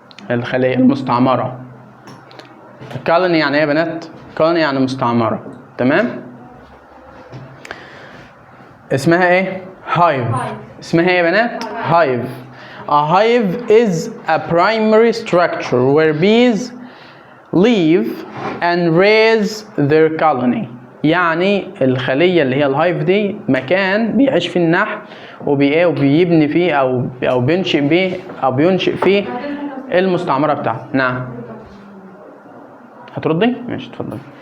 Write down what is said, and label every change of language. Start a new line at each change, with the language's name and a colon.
Arabic: الخلية المستعمرة. colony يعني ايه يا بنات؟ colony يعني مستعمرة. تمام؟ اسمها ايه؟ hive. اسمها ايه يا بنات؟ hive.
English: A hive is a primary structure where bees live and raise their colony.
Arabic: يعني الخلية اللي هي الهايف دي مكان بيعيش فيه النحل وبيبني فيه أو بينشئ فيه المستعمرة بتاعته. نعم. هتردي؟ ماشي اتفضل.